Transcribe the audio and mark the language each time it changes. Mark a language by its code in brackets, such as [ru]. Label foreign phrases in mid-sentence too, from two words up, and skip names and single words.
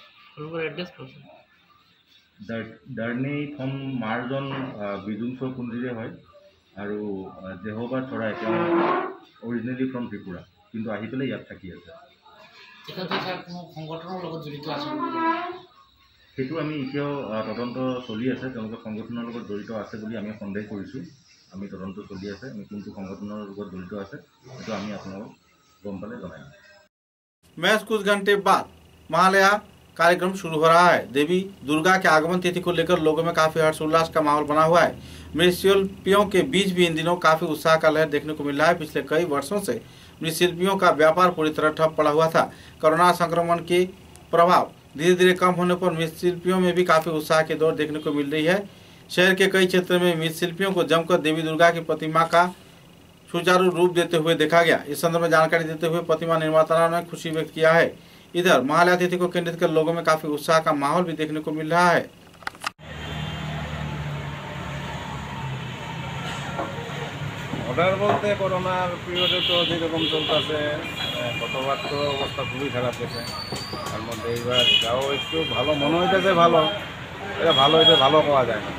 [as] ডাৰ্নি ফ্ৰম মাৰজন বিজুংচো পুঞ্জিৰে হয় আৰু জেহবা চৰাই তেওঁ [en] originally from [as] ত্ৰিপুৰা কিন্তু আহি পেলাই ইয়াত থাকি আছে। সেইটো আমি এতিয়াও তদন্ত চলি আছে। তেওঁলোকে সংগঠনৰ লগত জড়িত আছে বুলি আমি সন্দেহ কৰিছোঁ। আমি তদন্ত চলি আছে। আমি কোনটো সংগঠনৰ লগত জড়িত আছে সেইটো আমি আপোনালোকক গম পালে জনাই। [hi] महज कुछ घंटे बाद महालया कार्यक्रम शुरू हो रहा है। देवी दुर्गा के आगमन तिथि को लेकर लोगों में काफी हर्षोल्लास का माहौल बना हुआ है। मृत्शिल्पियों के बीच भी इन दिनों काफी उत्साह का लहर देखने को मिल रहा है। पिछले कई वर्षों से मृत्शिल्पियों का व्यापार पूरी तरह ठप पड़ा हुआ था। कोरोना संक्रमण के प्रभाव धीरे धीरे कम होने पर मृत्शिल्पियों में भी काफी उत्साह की दौड़ देखने को मिल रही है। शहर के कई क्षेत्रों में मृत्शिल्पियों को जमकर देवी दुर्गा की प्रतिमा का सुचारू रूप देते हुए देखा गया। इस संदर्भ में जानकारी देते हुए प्रतिमा निर्माताओं ने खुशी व्यक्त किया है। इधर महालया तिथि को केंद्रित कर लोगों में काफी उत्साह का माहौल भी देखने को मिल रहा है। [bn] অর্ডার বলতে করোনার পিরিয়ডে তো যেরকম চলতেছে গতবার তো অবস্থা খুবই খারাপ গেছে। তার মধ্যে এইবার যাও একটু ভালো মনে হইতেছে, ভালো এটা ভালো হইতে ভালো পাওয়া যায় না।